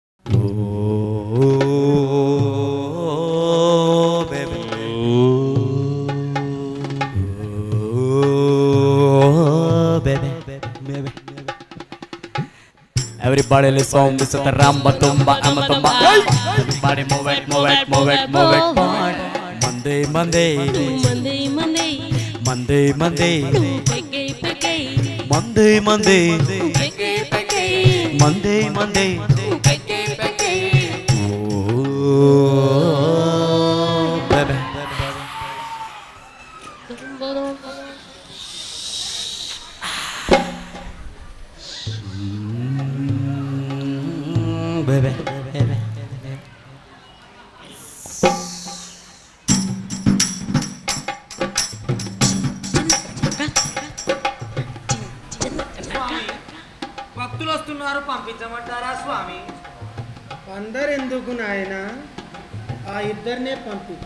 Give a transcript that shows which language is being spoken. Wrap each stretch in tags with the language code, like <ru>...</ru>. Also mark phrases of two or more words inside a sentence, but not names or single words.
<en>Everybody listen, this is the Ramba Tumba Amatumba. Everybody move it, move it, move it, move it. Monday, Monday, Monday, Monday, Monday, Monday, Peke, Peke, Monday, Monday, Peke, Peke, Monday, Monday. Peke, Peke. Oh, baby. Baby, baby.</en> <te>భక్తులు వస్తున్నారు, పంపించమంటారా స్వామి? అందరెందుకు నాయన, ఆ ఇద్దరినే పంపించు.</te>